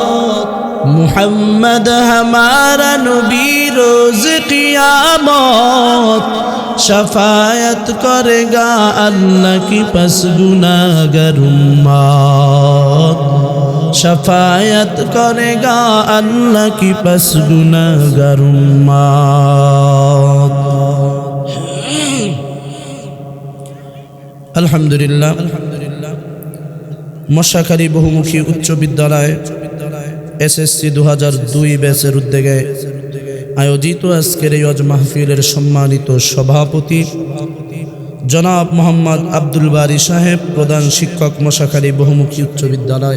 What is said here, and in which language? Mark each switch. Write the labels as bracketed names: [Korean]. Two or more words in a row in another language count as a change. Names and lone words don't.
[Urdu] محمد ہمارا نبی روز قیامت شفاعت کرے گا اللہ کی پس گناہگر امت شفاعت کرے گا اللہ کی پس گناہگر امت [Bangla] আলহামদুলিল্লাহ মশাখালী বহুমুখী উচ্চ বিদ্যালয় এসএসসি 2002 ব্যাচের উদ্যোগে আয়োজিত আজকের এই ওয়াজ মাহফিলের সম্মানিত সভাপতি জনাব মোহাম্মদ আব্দুল বারী সাহেব, প্রধান শিক্ষক মশাখালী বহুমুখী উচ্চ বিদ্যালয়।